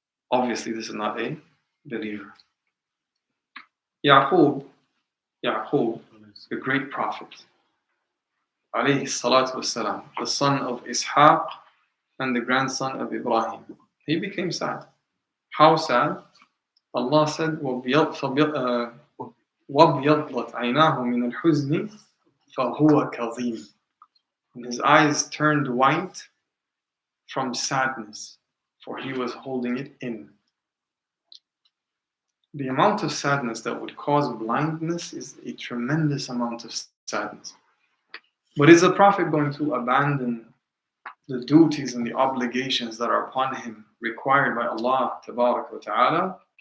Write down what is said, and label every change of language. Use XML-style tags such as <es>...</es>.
<en>Obviously this is not a believer. Yaqub, the great prophet, alayhi salatu wassalam, the son of Ishaq and the grandson of Ibrahim, he became sad. How sad? Allah said,</en> <ar>وَابْيَضَّتْ عَيْنَاهُ مِنَ الْحُزْنِ فَهُوَ كَظِيمٌ.</ar> <en>And his eyes turned white from sadness, for he was holding it in. The amount of sadness that would cause blindness is a tremendous amount of sadness. But is the Prophet going to abandon the duties and the obligations that are upon him required by Allah Tabarak wa Ta'ala?</en>